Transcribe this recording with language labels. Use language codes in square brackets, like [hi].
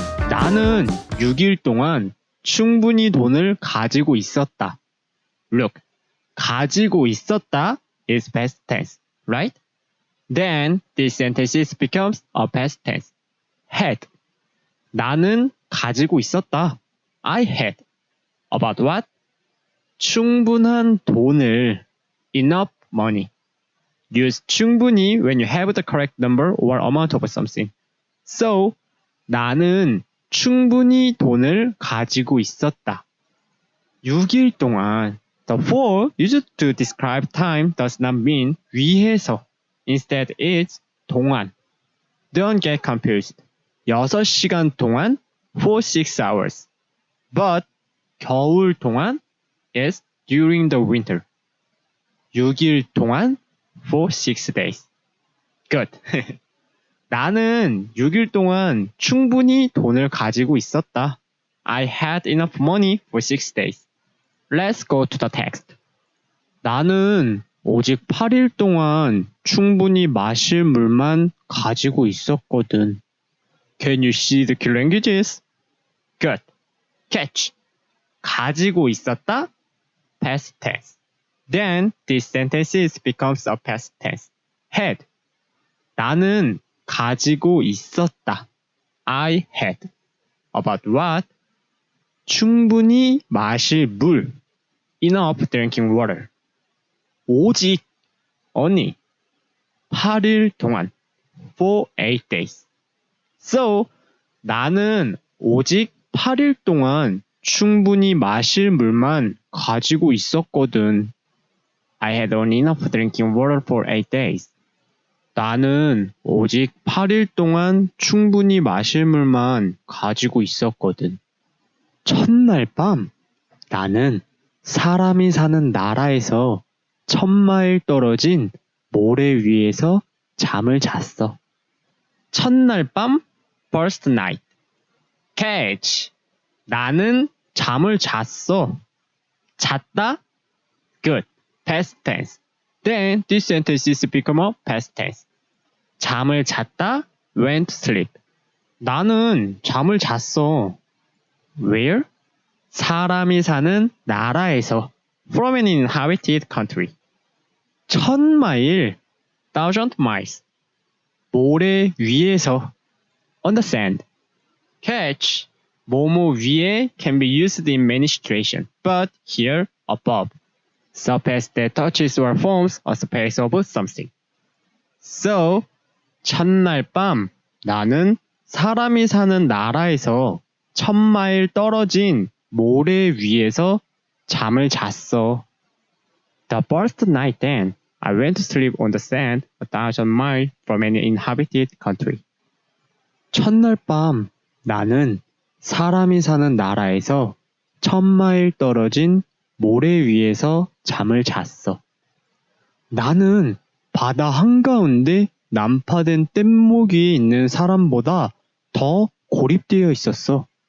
[ko] 나는 6일 동안 충분히 돈을 가지고 있었다. [en] Look, [ko] 가지고 있었다 [en] is past tense, right? Then this sentence becomes a past tense. Had. [ko] 나는 가지고 있었다. [en] I had. About what? [ko] 충분한 돈을. [en] Enough money. Use 충분히 when you have the correct number or amount of something. So, [ko] 나는 충분히 돈을 가지고 있었다. 6일 동안. [en] The for used to describe time does not mean 위해서. Instead, it's 동안. Don't get confused. [ko] 6시간 동안 [en] for 6 hours. But [ko] 겨울 동안 [en] is during the winter. [ko] 6일 동안 [en] for 6 days. Good. [ko] 나는 6일 동안 충분히 돈을 가지고 있었다. [en] I had enough money for 6 days. Let's go to the text. [ko] 나는 오직 8일 동안 충분히 마실 물만 가지고 있었거든. [en] Can you see the key languages? Good. Catch. [ko] 가지고 있었다. [en] Past tense. Then this sentence becomes a past tense. Had. [ko] 나는 가지고 있었다. [en] I had. About what? [ko] 충분히 마실 물. [en] Enough drinking water. [ko] 오직, [en] only, [ko] 8일 동안. [en] For 8 days. [ko] So, 나는 오직 8일 동안 충분히 마실 물만 가지고 있었거든. [en] I had only enough drinking water for 8 days. [ko] 나는 오직 8일 동안 충분히 마실 물만 가지고 있었거든. 첫날 밤, 나는 사람이 사는 나라에서 1000마일 떨어진 모래 위에서 잠을 잤어. 첫날 밤, [en] first night. Catch. [ko] 나는 잠을 잤어. 잤다? [en] Good. Past tense. Then this sentence is become a past tense. [ko] 잠을 잤다? [en] Went to sleep. [ko] 나는 잠을 잤어. [en] Where? [ko] 사람이 사는 나라에서. [en] From an inhabited country. [ko] 1000마일. [en] 1000 miles. [ko] 모래 위에서. [en] On the sand. Catch. 뭐뭐 위에 can be used in many situations, but here above. Surface that touches or forms a space of something. So, [ko] 첫날 밤 나는 사람이 사는 나라에서 1000마일 떨어진 모래 위에서 잠을 잤어. [en] The first night then, I went to sleep on the sand 1000 miles from an inhabited country. [ko] 첫날 밤 나는 사람이 사는 나라에서 1000마일 떨어진 모래 위에서 잠을 잤어. 나는 바다 한가운데 난파된 뗏목 위에 있는 사람보다 더 고립되어 있었어.